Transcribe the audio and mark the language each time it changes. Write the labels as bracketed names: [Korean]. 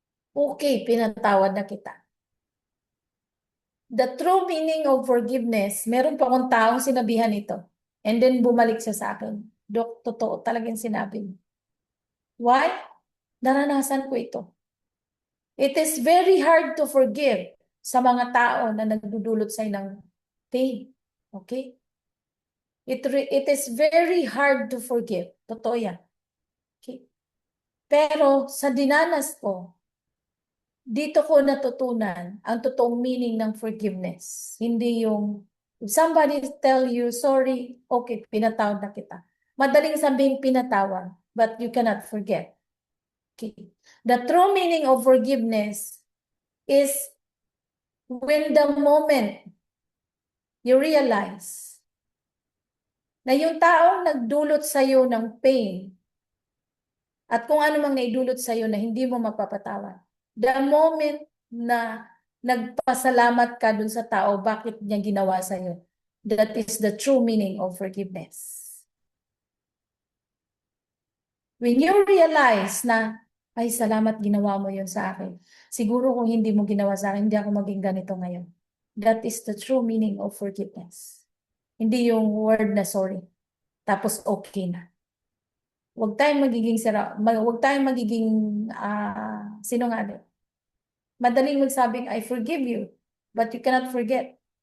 [Filipino] Okay, pinatawad na kita. [English] The true meaning of forgiveness, [Filipino] meron pa akong taong sinabihan ito. And then bumalik siya sa akin. Dok, totoo talagang sinabi mo. Why? Naranasan ko ito. [English] It is very hard to forgive [Filipino] sa mga tao na nagdudulot sa'yo ng pain. Okay? [English] It is very hard to forgive. [Filipino] Totoo yan. Okay? Pero sa dinanas ko, dito ko natutunan ang totoong meaning ng forgiveness. Hindi yung, [English] if somebody tell you, sorry, [Filipino] okay, pinatawad na kita. Madaling sabihin pinatawad, [English] but you cannot forget. [Filipino] Okay. [English] The true meaning of forgiveness is when the moment you realize [Filipino] na yung taong nagdulot sa'yo ng pain at kung ano mang naidulot sa'yo na hindi mo mapapatawad, The moment na nagpasalamat ka dun sa tao, bakit niya ginawa sa'yo? [English] That is the true meaning of forgiveness. When you realize [Filipino] na, ay, salamat ginawa mo yun sa akin. Siguro kung hindi mo ginawa sa akin, hindi ako maging ganito ngayon. [English] That is the true meaning of forgiveness. [Filipino] Hindi yung word na sorry. Tapos okay na. Huwag tayong magiging huwag tayong magiging sinungaling. Madaling magsabing, [English] I forgive you, but you cannot forget.